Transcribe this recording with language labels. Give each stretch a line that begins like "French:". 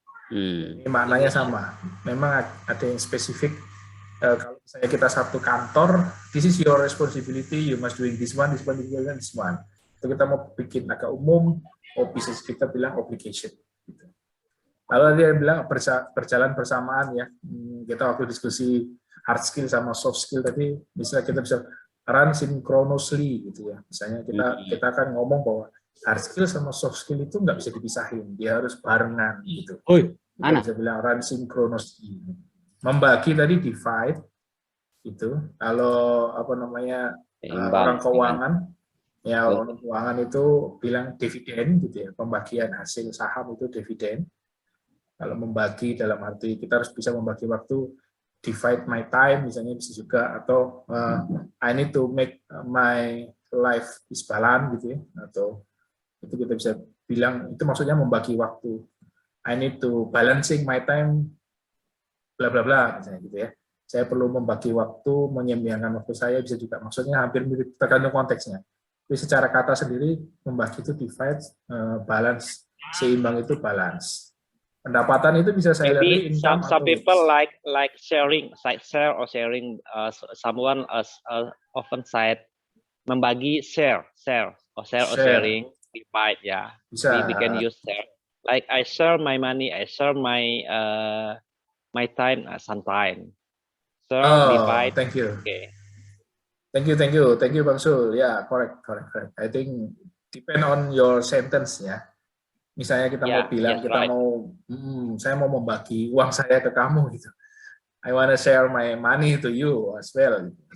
Indonesian: Ini maknanya sama, memang ada yang spesifik. Kalau misalnya kita satu kantor,
English: this is your responsibility, you must doing this one.
Indonesian: Itu kita mau bikin agak umum, bisa kita bilang obligation. Gitu. Lalu dia bilang berjalan bersamaan ya. Kita waktu diskusi hard skill sama soft skill tadi, misalnya kita bisa
English: run synchronously
Indonesian: gitu ya. Misalnya kita akan ngomong bahwa hard skill sama soft skill itu nggak bisa dipisahin, dia harus barengan gitu. Kita bisa bilang
English: run synchronously.
Indonesian: Membagi tadi divide itu. Kalau orang keuangan ya, orang keuangan itu bilang dividen gitu ya, pembagian hasil saham itu dividen. Kalau membagi dalam arti kita harus bisa membagi waktu,
English: divide my time
Indonesian: misalnya bisa juga, atau
English: I need to make my life is balance
Indonesian: gitu ya, atau itu kita bisa bilang itu maksudnya membagi waktu.
English: I need to balancing my time bla bla bla
Indonesian: misalnya gitu ya. Saya perlu membagi waktu, menyeimbangkan waktu saya, bisa juga maksudnya hampir mirip tergantung konteksnya. Tapi secara kata sendiri membagi itu divide, balance, seimbang itu balance. Pendapatan itu bisa saya lihat income.
English: Some people like sharing, share or sharing. Someone often said membagi, share or sharing, divide ya.
Indonesian: Bisa.
English: We can use share. Like I share my money, I share my my time sometime. Divide. Thank you. Okay. Thank you Bang Sul. Ya, correct. I think depend on your sentence ya.
Indonesian: Misalnya kita mau bilang saya mau membagi uang saya ke kamu gitu.
English: I wanna share my money to you as well.